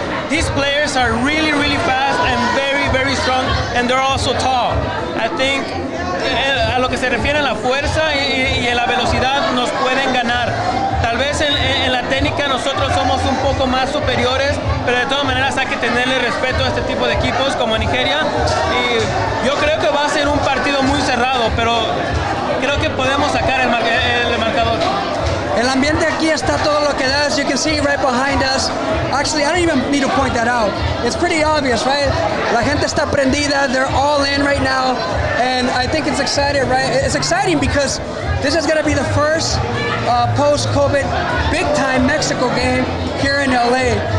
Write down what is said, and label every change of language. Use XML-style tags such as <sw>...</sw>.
<en>These players are really, really fast and very, very strong, and they're also tall. I think</en> <es>a lo que se refiere a la fuerza y a la velocidad nos pueden ganar. Tal vez en la técnica nosotros somos un poco más superiores, pero de todas maneras hay que tenerle respeto a este tipo de equipos como Nigeria. Y yo creo que va a ser un partido muy cerrado, pero creo que podemos sacar el marcador. El ambiente aquí está todo lo que da,</es> <en>as you can see right behind us. Actually, I don't even need to point that out. It's pretty obvious, right?</en> <es>La gente está prendida,</es> <en>they're all in right now, and I think it's exciting, right? It's exciting because this is going to be the first post-COVID big-time Mexico game here in LA.</en>